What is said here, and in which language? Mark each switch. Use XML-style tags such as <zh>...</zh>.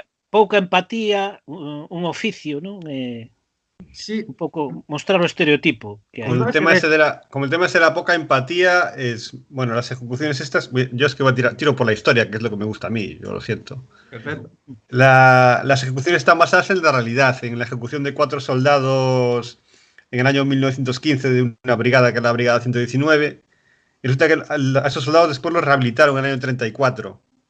<gl>Pouca empatía, un oficio, ¿no?</gl> <es>Sí.</es> <gl>Un pouco mostrar o estereotipo que hai.</gl> <es>Como el tema ese de la poca empatía es, bueno, las ejecuciones estas, yo es que voy a tiro por la historia, que es lo que me gusta a mí, yo lo siento. Perfecto. Las ejecuciones están basadas en la realidad, en la ejecución de 4 soldados en el año 1915 de una brigada que es la Brigada 119, y resulta que a esos soldados después los rehabilitaron en el año 34.</es>